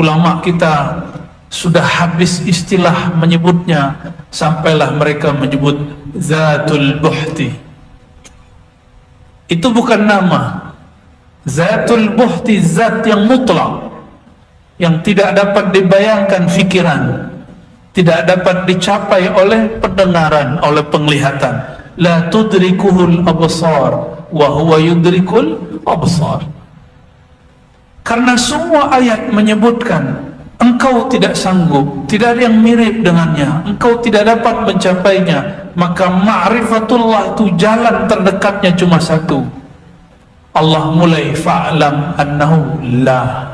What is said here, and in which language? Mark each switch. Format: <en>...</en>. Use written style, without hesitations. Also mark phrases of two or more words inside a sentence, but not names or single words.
<id>Ulama kita sudah habis istilah menyebutnya, sampailah mereka menyebut</id> <ar>ذات البحت.</ar> <id>Itu bukan nama.</id> <ar>ذات البحت</ar> <id>zat yang mutlak, yang tidak dapat dibayangkan fikiran, tidak dapat dicapai oleh pendengaran, oleh penglihatan.</id> <ar>لا تدركه الأبصار وهو يدرك الأبصار.</ar> <id>Karena semua ayat menyebutkan engkau tidak sanggup, tidak ada yang mirip dengannya, engkau tidak dapat mencapainya, maka ma'rifatullah itu jalan terdekatnya cuma satu. Allah mulai</id> <ar>فاعلم أنه لا.</ar>